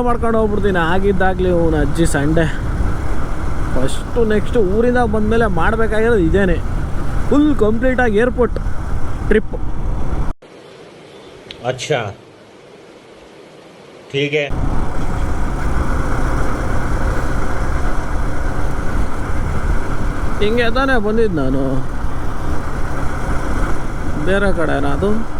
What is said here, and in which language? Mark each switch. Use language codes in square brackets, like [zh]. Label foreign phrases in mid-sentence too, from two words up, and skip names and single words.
[kn] ಮಾಡ್ಕೊಂಡು ಹೋಗ್ಬಿಡ್ತೀನಿ ಆಗಿದ್ದಾಗಲಿ ಅವನ ಅಜ್ಜಿ [en] Sunday first next [kn] ಊರಿಂದ ಬಂದಮೇಲೆ ಮಾಡಬೇಕಾಗಿರೋದು ಇದೇನೆ ಫುಲ್ ಕಂಪ್ಲೀಟಾಗಿ [en] airport trip. [hi] अच्छा ठीक है. [kn] ಹಿಂಗೆ ತಾನೇ ಬಂದಿದ್ದು ನಾನು, ಬೇರೆ ಕಡೆನಾ ಅದು?